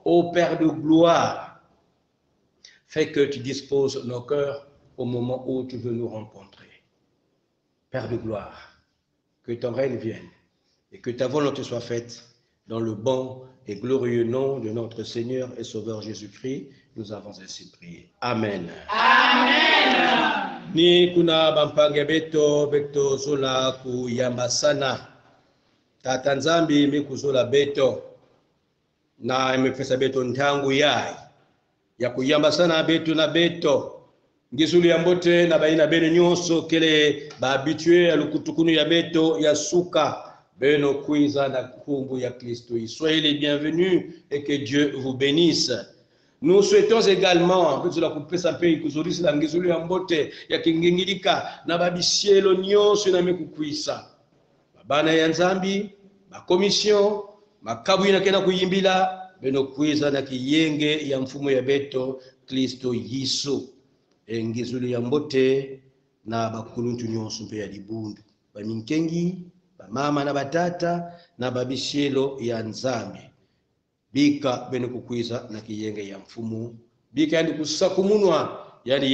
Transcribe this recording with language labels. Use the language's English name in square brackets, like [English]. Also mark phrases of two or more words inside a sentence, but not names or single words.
[French] Ô Père de gloire, fais que tu disposes nos cœurs au moment où tu veux nous rencontrer. Père de gloire, que ton règne vienne et que ta volonté soit faite dans le bon et glorieux nom de notre Seigneur et Sauveur Jésus-Christ. Nous avons ainsi prié. Amen. Amen. [Kongo] Ni kuna bampange beto zola kuyamba sana. Tata nzambi mikuzola beto na imefesa beto ntangu yai ya kuyamba sana beto na beto. Ngizuli ya mbote na baina bene nyonso kele ba [French] habitué à [Kongo] lukutukunu ya beto ya suka beno kuiza na kumbu ya Kristo. [French] Soyez les bienvenus et que Dieu vous bénisse. Nous souhaitons également que la coupe sa paix [Kongo] kuzurisi la ngizuli ya mbote ya kingingilika na babisielo nyonso na mekukuisa. Bana ya nzambi, ba commission, makabu ina kena kuyimbila beno kuiza na kiyenge ya mfumo ya beto Kristo Yesu. Ngizuli ya mbote na bakuluntu nyonso mpe ya libundu baminkengi bamama na batata na babishelo ya nzambi bika bene kukwiza na kiyenge ya mfumu bika yandi kusakumunwa yani